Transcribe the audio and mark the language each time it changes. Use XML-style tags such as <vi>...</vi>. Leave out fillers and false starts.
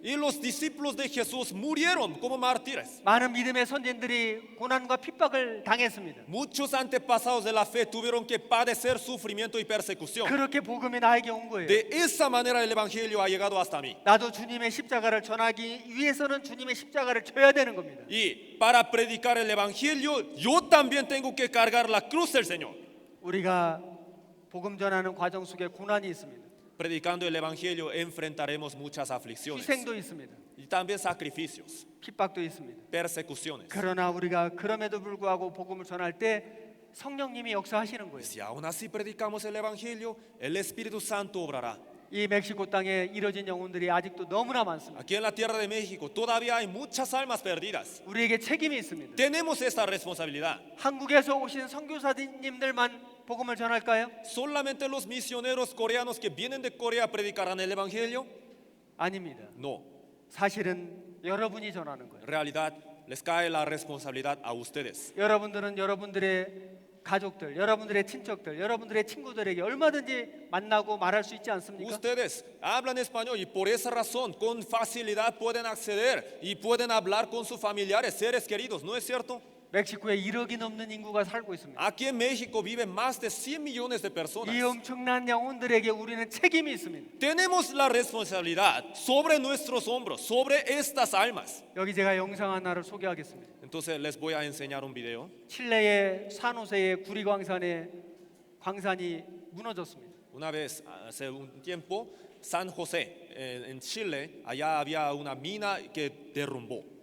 <es>Y los discípulos de Jesús murieron como mártires.</es> <ko>많은 믿음의 선진들이 고난과 핍박을 당했습니다.</ko> <es>Muchos antepasados de la fe tuvieron que padecer sufrimiento y persecución.</es> <ko>그렇게 복음이 나에게 온 거예요.</ko> <es>De esa manera el evangelio ha llegado hasta mí.</es> <ko>나도 주님의 십자가를 전하기 위해서는 주님의 십자가를 져야 되는 겁니다.</ko> <es>Y para predicar el evangelio, yo también tengo que cargar la cruz del Señor.</es> <ko>우리가 복음 전하는 과정 속에 고난이 있습니다.</ko> <es>Predicando el evangelio enfrentaremos muchas aflicciones</es> <ko>희생도 있습니다.</ko> <es>y también sacrificios,</es> <ko>핍박도 있습니다.</ko> <es>persecuciones.</es> <ko>그러나 우리가 그럼에도 불구하고 복음을 전할 때 성령님이 역사하시는 거예요.</ko> <es>Si aún así predicamos el evangelio, el Espíritu Santo obrará.</es> <ko>이 멕시코 땅에 이뤄진 영혼들이 아직도 너무나 많습니다.</ko> <es>Aquí en la tierra de México todavía hay muchas almas perdidas.</es> <ko>우리에게 책임이 있습니다.</ko> <es>Tenemos esta responsabilidad.</es> <ko>한국에서 오신 선교사님들만 복음을 전할까요?</ko> <es>¿Solamente los misioneros coreanos que vienen de Corea predicarán el evangelio?</es> <ko>아닙니다.</ko> <es>No.</es> <ko>사실은 여러분이 전하는 거예요.</ko> <es>En realidad, les cae la responsabilidad a ustedes.</es> <ko>여러분들은 여러분들의 가족들, 여러분들의 친척들, 여러분들의 친구들에게 얼마든지 만나고 말할 수 있지 않습니까?</ko> <es>Ustedes hablan español y por esa razón con facilidad pueden acceder y pueden hablar con sus familiares, seres queridos, ¿no es cierto?</es> <ko>멕시코에 1억이 넘는 인구가 살고 있습니다.</ko> <es>Aquí en México viven más de 100 millones de personas.</es> <ko>이 엄청난 영혼들에게 우리는 책임이 있습니다.</ko> <es>Tenemos la responsabilidad sobre nuestros hombros, sobre estas almas.</es> <ko>여기 제가 영상 하나를 소개하겠습니다.</ko> <es>Entonces les voy a enseñar un video.</es> <ko>칠레의 산호세의 구리광산에 광산이 무너졌습니다.</ko> <es>Una vez, hace un tiempo, San José, en Chile, allá había una mina que derrumbó.</es>